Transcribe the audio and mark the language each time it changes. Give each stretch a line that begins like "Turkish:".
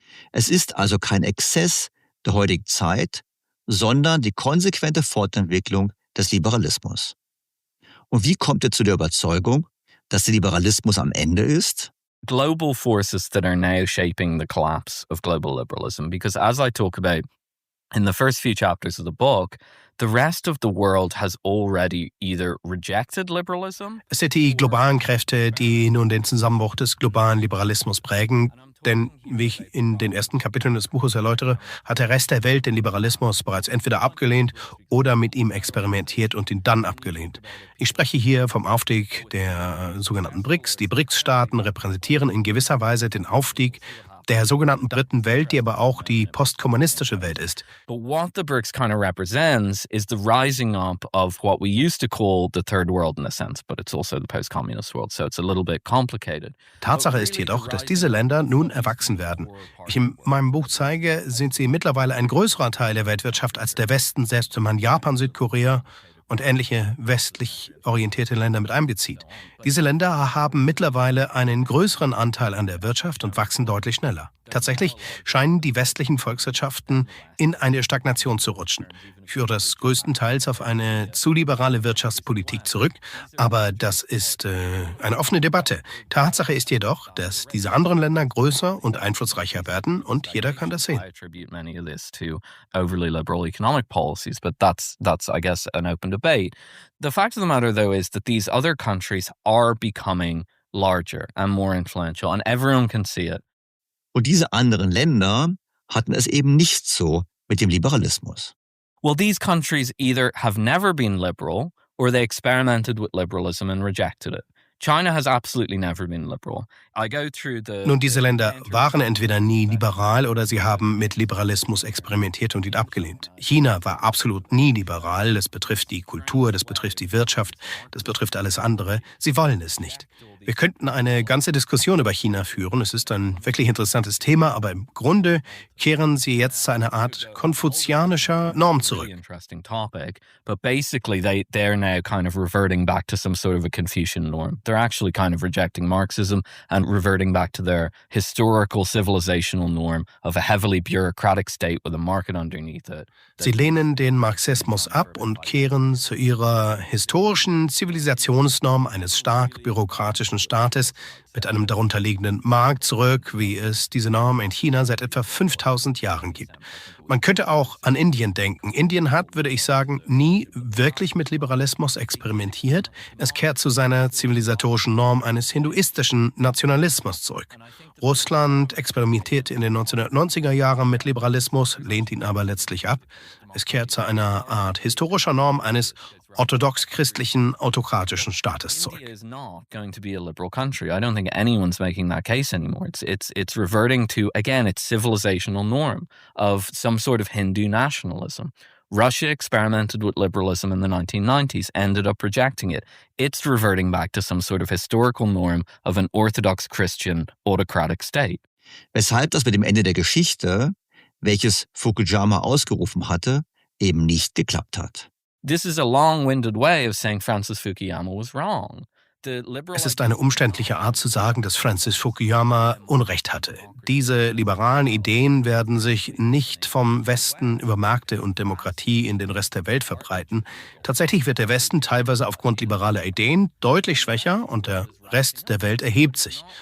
German: Es ist also kein Exzess der heutigen Zeit, sondern die konsequente Fortentwicklung des Liberalismus. Und wie kommt er zu der Überzeugung, dass der Liberalismus am Ende ist?
English: Global forces that are now shaping the collapse of global liberalism. Because as I talk about in the first few chapters of the book, the rest of the world has already either rejected liberalism.
German: Es sind die globalen Kräfte, die nun den Zusammenbruch des globalen Liberalismus prägen. Denn, wie ich in den ersten Kapiteln des Buches erläutere, hat der Rest der Welt den Liberalismus bereits entweder abgelehnt oder mit ihm experimentiert und ihn dann abgelehnt. Ich spreche hier vom Aufstieg der sogenannten BRICS. Die BRICS-Staaten repräsentieren in gewisser Weise den Aufstieg der sogenannten dritten Welt, die aber auch die postkommunistische Welt ist.
English: But what the BRICS kind of represents is the rising up of what we used to call the third world in a sense, but it's also the post-communist world, so it's a little bit complicated.
German: Tatsache ist jedoch, dass diese Länder nun erwachsen werden. Wie ich in meinem Buch zeige, sind sie mittlerweile ein größerer Teil der Weltwirtschaft als der Westen, selbst wenn man Japan, Südkorea und ähnliche westlich orientierte Länder mit einbezieht. Diese Länder haben mittlerweile einen größeren Anteil an der Wirtschaft und wachsen deutlich schneller. Tatsächlich scheinen die westlichen Volkswirtschaften in eine Stagnation zu rutschen. Ich führe das größtenteils auf eine zu liberale Wirtschaftspolitik zurück, aber das ist eine offene Debatte. Tatsache ist jedoch, dass diese anderen Länder größer und einflussreicher werden und jeder kann das sehen.
English: I attribute many of this to overly liberal economic policies, but that's I guess an open debate. The fact of the matter though is that these other countries are becoming larger and more influential and everyone can see it.
German: Und diese anderen Länder hatten es eben nicht so mit dem Liberalismus.
English: Well, these countries either have never been liberal or they experimented with liberalism and rejected it. China has absolutely never been liberal. I go through the
German: Nun, diese Länder waren entweder nie liberal oder sie haben mit Liberalismus experimentiert und ihn abgelehnt. China war absolut nie liberal. Das betrifft die Kultur, das betrifft die Wirtschaft, das betrifft alles andere. Sie wollen es nicht. Wir könnten eine ganze Diskussion über China führen. Es ist ein wirklich interessantes Thema, aber im Grunde kehren sie jetzt zu einer Art konfuzianischer Norm zurück.
English: Interesting topic, but basically they're now kind of reverting back to some sort of a Confucian norm. They're actually kind of rejecting Marxism and reverting back to their historical civilizational norm of a heavily bureaucratic state with a market underneath it.
German: Sie lehnen den Marxismus ab und kehren zu ihrer historischen Zivilisationsnorm eines stark bürokratischen Staates mit einem darunterliegenden Markt zurück, wie es diese Norm in China seit etwa 5000 Jahren gibt. Man könnte auch an Indien denken. Indien hat, würde ich sagen, nie wirklich mit Liberalismus experimentiert. Es kehrt zu seiner zivilisatorischen Norm eines hinduistischen Nationalismus zurück. Russland experimentiert in den 1990er Jahren mit Liberalismus, lehnt ihn aber letztlich ab. Es kehrt zu einer Art historischer Norm eines orthodox-christlichen, autokratischen Staates zurück.
English: India is not going to be a liberal country. I don't think anyone's making that case anymore. It's reverting to, again, its civilizational norm of some sort of Hindu nationalism. Russia experimented with liberalism in the 1990s, ended up rejecting it. It's reverting back to some sort of historical norm of an orthodox Christian autocratic state.
German: Weshalb das mit dem Ende der Geschichte, welches Fukuyama ausgerufen hatte, eben nicht geklappt hat.
English: This is a long-winded way of saying Francis Fukuyama was wrong.
German: Es ist eine umständliche Art zu sagen, dass Francis Fukuyama Unrecht hatte. Diese liberalen Ideen werden sich nicht vom Westen über Märkte und Demokratie in den Rest der Welt verbreiten. Tatsächlich wird der Westen teilweise aufgrund liberaler Ideen deutlich schwächer und der Rest der Welt erhebt sich.